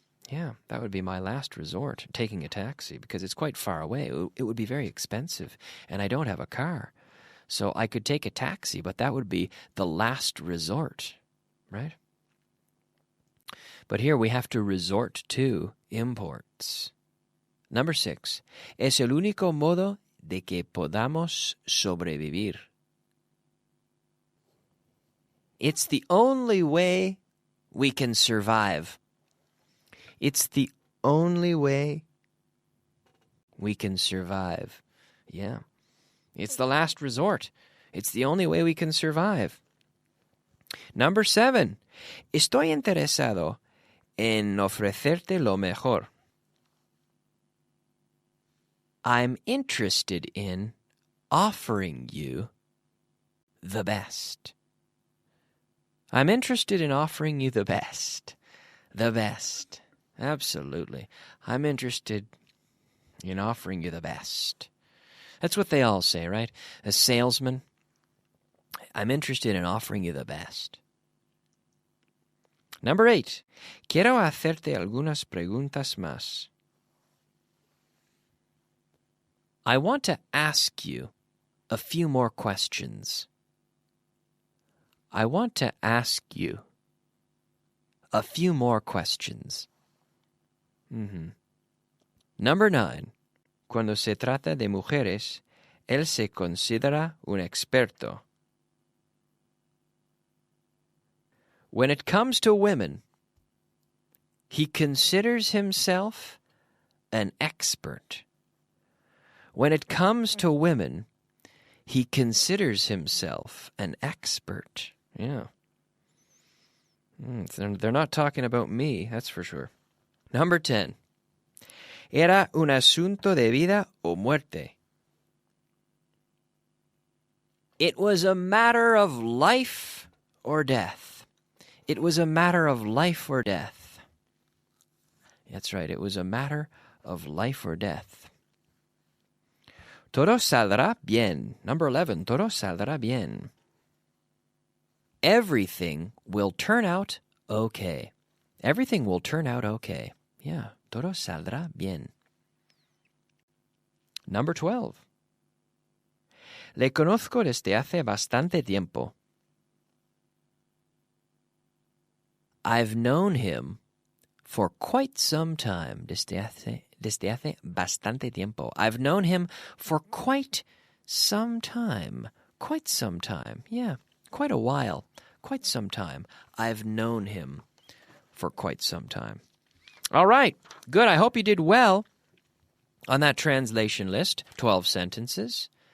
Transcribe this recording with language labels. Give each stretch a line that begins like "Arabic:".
English: Yeah, that would be my last resort, taking a taxi, because it's quite far away. It would be very expensive, and I don't have a car. So I could take a taxi, but that would be the last resort, right? But here we have to resort to imports. Number 6.
Spanish: Es el único modo de que podamos sobrevivir.
English: It's the only way we can survive. It's the only way we can survive. Yeah. It's the last resort. It's the only way we can survive. Number 7.
Spanish: Estoy interesado en ofrecerte lo mejor.
English: I'm interested in offering you the best. I'm interested in offering you the best. The best. Absolutely. I'm interested in offering you the best. That's what they all say, right? A salesman, I'm interested in offering you the best. Number 8.
Spanish: Quiero hacerte algunas preguntas más.
English: I want to ask you a few more questions. I want to ask you a few more questions. Number 9.
Spanish: Cuando se trata de mujeres, él se considera un experto.
English: When it comes to women, he considers himself an expert. When it comes to women, he considers himself an expert. Yeah. They're not talking about me, that's for sure. Number 10.
Spanish: Era un asunto de vida o muerte.
English: It was a matter of life or death. It was a matter of life or death. That's right, it was a matter of life or death.
Spanish: Todo saldrá bien.
English: Number 11,
Spanish: todo saldrá bien.
English: Everything will turn out okay. Everything will turn out okay. Yeah,
Spanish: todo saldrá bien.
English: Number 12.
Spanish: Le conozco desde hace bastante tiempo.
English: I've known him for quite some time.
Spanish: Desde hace bastante tiempo.
English: I've known him for quite some time. Quite some time. Yeah, quite a while, quite some time. I've known him for quite some time. All right, good. I hope you did well on that translation list, 12 sentences.